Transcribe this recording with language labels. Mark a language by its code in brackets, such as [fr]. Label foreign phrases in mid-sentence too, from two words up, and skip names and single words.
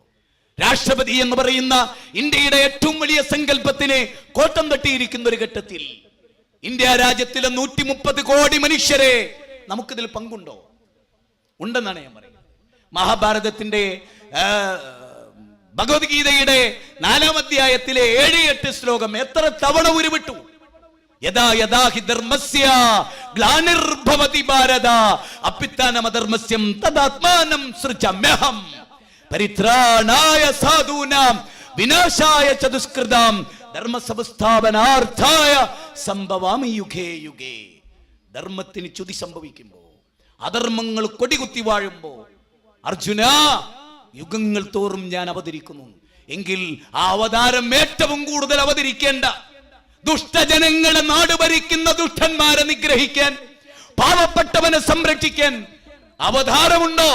[ml] രാഷ്ട്രപതി എന്ന് പറയുന്ന ഇന്ത്യയുടെ ഏറ്റവും വലിയ സങ്കല്പത്തിന് കോട്ടം തട്ടിയിരിക്കുന്ന ഒരു ഘട്ടത്തിൽ ഇന്ത്യ രാജ്യത്തിലെ 130 കോടി മനുഷ്യരെ നമുക്കിതിൽ പങ്കുണ്ടോ? ഉണ്ടെന്നാണ് ഞാൻ പറയുന്നത്. മഹാഭാരതത്തിന്റെ ഭഗവത്ഗീതയുടെ 4ാം അധ്യായത്തിലെ 7-8 ശ്ലോകം എത്ര തവണ ഉരുവിട്ടു? [sa] യഥാ യഥാ ഹി ധർമ്മസ്യ ഗ്ലാനിർഭവതി ഭാരത അഭ്യുത്ഥാനമധർമ്മസ്യം തദാത്മാനം സൃജമ്യഹം പരിത്രാണായ സാധൂനാം വിനാശായ ച ദുഷ്കൃതാം ധർമ്മസംസ്ഥാപനാർത്ഥായ സംഭവാമി യുഗേ യുഗേ. [ml] ധർമ്മത്തിന് ചുതി സംഭവിക്കുമ്പോ, അധർമ്മങ്ങൾ കൊടികുത്തി വാഴുമ്പോ, അർജുന, യുഗങ്ങൾ തോറും ഞാൻ അവതരിക്കുന്നു. എങ്കിൽ ആ അവതാരം ഏറ്റവും കൂടുതൽ അവതരിക്കേണ്ട, ദുഷ്ടജനങ്ങളെ നാട് ഭരിക്കുന്ന ദുഷ്ടന്മാരെ നിഗ്രഹിക്കാൻ, പാവപ്പെട്ടവനെ സംരക്ഷിക്കാൻ അവതാരമുണ്ടോ?